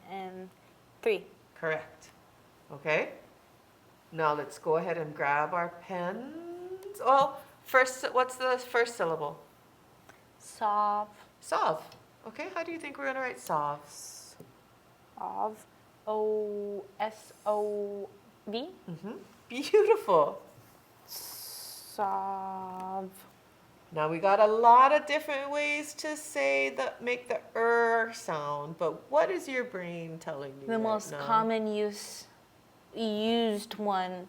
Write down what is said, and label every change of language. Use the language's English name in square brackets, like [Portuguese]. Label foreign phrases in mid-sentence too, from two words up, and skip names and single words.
[English] Sovereign. 3. Correct. Okay, Now let's go ahead and grab our pens. Oh, first, what's the first syllable? Sov. Sov. Okay, how do you think we're going to write sov? Of. O-S-O-V. Beautiful. Sov. Now we got a lot of different ways to say make the sound, but what is your brain telling you The right most now? common used one.